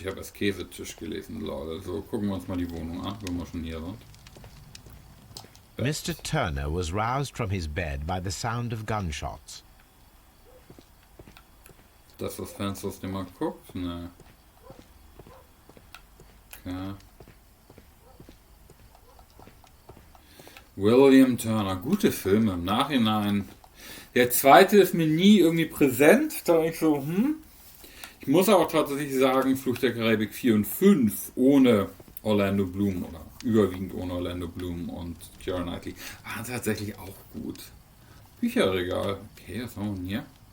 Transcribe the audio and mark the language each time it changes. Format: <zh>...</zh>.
<de>Ich habe als Käsetisch gelesen, Leute. So, gucken wir uns mal die Wohnung an, wenn wir schon hier sind.</de> <en>Mr. Turner was roused from his bed by the sound of gunshots.</en> <de>Das Fenster, aus dem man guckt? Ne. Okay. William Turner, gute Filme im Nachhinein. Der zweite ist mir nie irgendwie präsent, da ich so, Ich muss aber tatsächlich sagen, Fluch der Karibik 4 und 5 ohne Orlando Bloom oder überwiegend ohne Orlando Bloom und Keira Knightley waren tatsächlich auch gut. Bücherregal. Okay, was haben wir denn hier?</de>